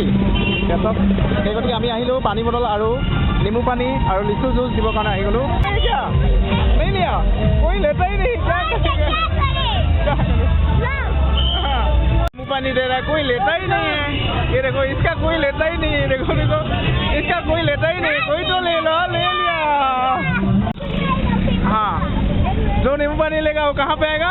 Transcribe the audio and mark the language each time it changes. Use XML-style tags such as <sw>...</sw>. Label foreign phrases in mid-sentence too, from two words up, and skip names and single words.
<as>তাৰপিছত সেই গতিকে আমি আহিলোঁ পানী বটল আৰু নেমু পানী আৰু লিচু জুচ দিবৰ কাৰণে আহি গ'লোঁ।</as> <hi>नेमू पानी दे रहा है, कोई लेता ही नहीं है। इसका कोई लेता ही नहीं है। देखो देखो, इसका कोई लेता ही नहीं। कोई तो ले लो, ले लिया। हाँ, जो नींबू पानी लेगा वो कहाँ पे आएगा?</hi>